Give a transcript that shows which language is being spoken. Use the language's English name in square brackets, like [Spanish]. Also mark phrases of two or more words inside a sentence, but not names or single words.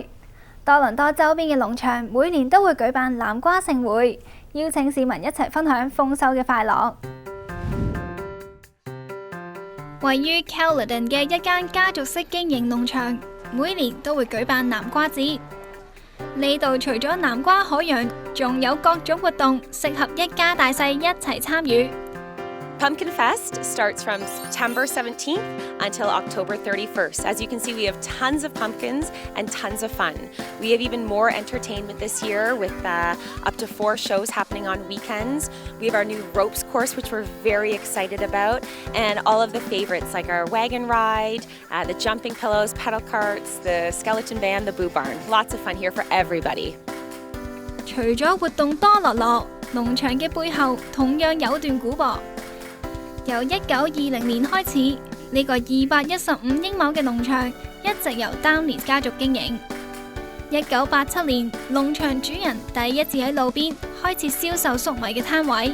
[Cantonese] 多倫多周邊嘅農場每年都會舉辦南瓜盛會，邀請市民一齊分享豐收嘅快樂。位於 Caledon 嘅一間家族式經營農場，每年都會舉辦南瓜節。呢度除咗南瓜海洋，仲有各種活動，適合一家大細一齊參與。 [English] Pumpkin Fest starts from September 17th until October 31st. As you can see, we have tons of pumpkins and tons of fun. We have even more entertainment this year with up to 4 shows happening on weekends. We have our new ropes course, which we're very excited about, and all of the favorites like our wagon ride, the jumping pillows, pedal carts, the skeleton band, the boo barn. Lots of fun here for everybody. [Cantonese] 除咗活動多樂樂，農場嘅背後同樣有段古噃。由1920年開始，呢個215英畝嘅農場一直由丹尼家族經營。1987年，農場主人第一次喺路邊開設銷售粟米嘅攤位。